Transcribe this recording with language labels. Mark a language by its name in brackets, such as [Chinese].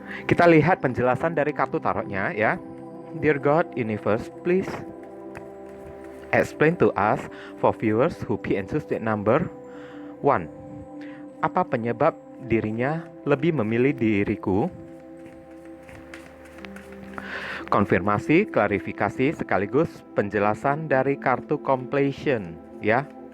[Indonesian] Kita lihat penjelasan dari kartu tarotnya ya. [English] Dear God, Universe, please explain to us for viewers who pick and choose that number 1. [Indonesian] Apa penyebab dirinya lebih memilih diriku? Konfirmasi, klarifikasi, sekaligus penjelasan dari kartu completion ya.